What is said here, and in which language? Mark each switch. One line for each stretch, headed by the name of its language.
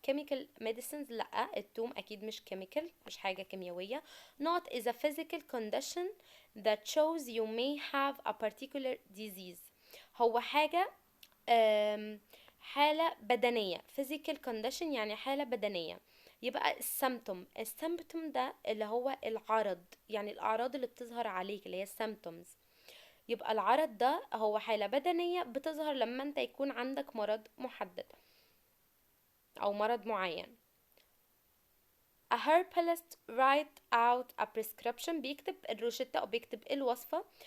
English: chemical medicines
Arabic: لأ، الثوم أكيد مش chemical، مش حاجة كيميائية.
English: not is a physical condition that shows you may have a particular disease،
Arabic: هو حاجة حالة بدنية.
English: physical condition
Arabic: يعني حالة بدنية، يبقى السيمبتوم ده اللي هو العرض، يعني الأعراض اللي بتظهر عليك اللي هي symptoms. يبقى العرض ده هو حالة بدنية بتظهر لما انت يكون عندك مرض محدد أو مرض معين.
English: A herbalist write out a prescription،
Arabic: بيكتب الروشتة أو بيكتب الوصفة.